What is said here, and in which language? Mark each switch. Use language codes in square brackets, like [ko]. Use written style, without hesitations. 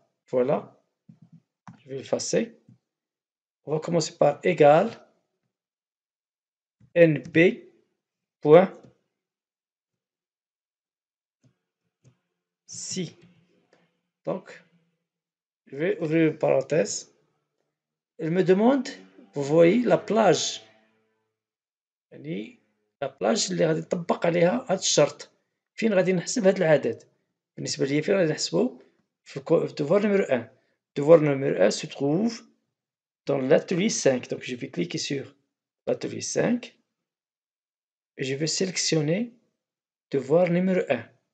[fr] Voilà. Je vais l'effacer. On va commencer par égal NB point si. Donc, je vais ouvrir une parenthèse. Elle me demande, vous voyez, la plage. [ar] يعني لا بلاج اللي غادي نطبق عليها هاد الشرط. فين غادي نحسب هاد العدد؟ بالنسبة ليا فين غادي نحسبو؟ في devoir numéro 1. [fr] Devoir numéro 1 se trouve dans l'atelier 5. Donc je vais cliquer sur l'atelier 5. et je vais sélectionner devoir numéro 1.